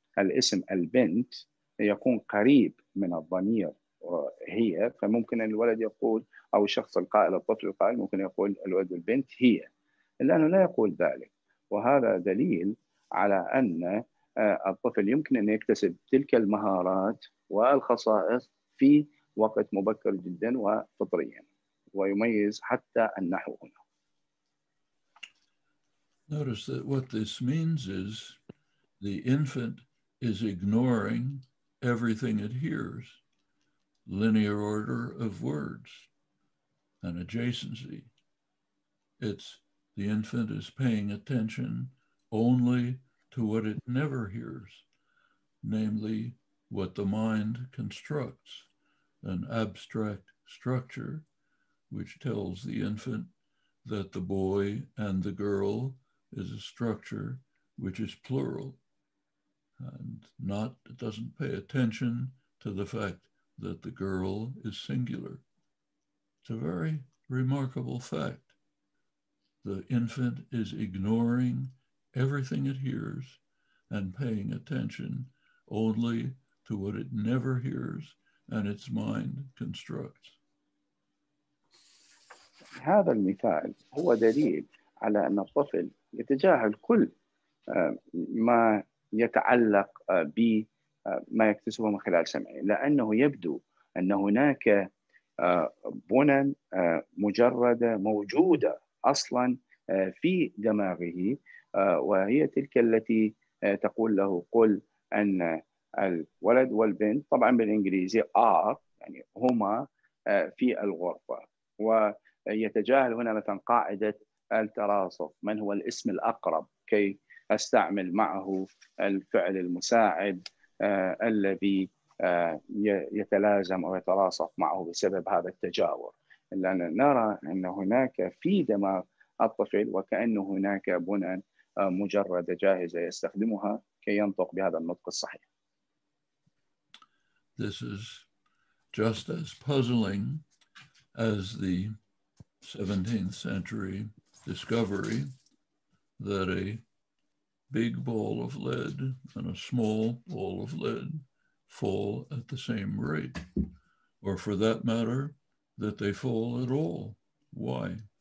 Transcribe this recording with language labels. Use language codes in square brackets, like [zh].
[ar] الاسم البنت يكون قريب من الضمير هي، فممكن الولد يقول أو الشخص القائل الطفل القائل ممكن يقول الولد والبنت هي، لأنه لا يقول ذلك. وهذا دليل على أن الطفل يمكن أن يكتسب تلك المهارات والخصائص في وقت مبكر جدا وفطريا، ويميز حتى النحو هنا. [en] Notice that what this means is the infant is ignoring everything it hears, linear order of words and adjacency. The infant is paying attention only to what it never hears, namely what the mind constructs, an abstract structure which tells the infant that the boy and the girl is a structure which is plural, and it doesn't pay attention to the fact that the girl is singular. It's a very remarkable fact. The infant is ignoring everything it hears and paying attention only to what it never hears and its mind constructs. [ar] هذا المثال هو دليل على أن الطفل يتجاهل كل ما يتعلق بما يكتسبه من خلال سمعه، لأنه يبدو أن هناك بنى مجردة موجودة أصلا في دماغه، وهي تلك التي تقول له قل أن الولد والبنت، طبعا بالإنجليزي are، يعني هما في الغرفة، ويتجاهل هنا مثلا قاعدة التراصف، من هو الاسم الأقرب كي أستعمل معه الفعل المساعد الذي يتلازم أو يتراصف معه بسبب هذا التجاور. لأن نرى أن هناك في دماغ الطفل وكأنه هناك بنى مجردة جاهزة يستخدمها كي ينطق بهذا النطق الصحيح. [en] This is just as puzzling as the 17th century discovery that a big ball of lead and a small ball of lead fall at the same rate, or for that matter, that they fall at all. Why?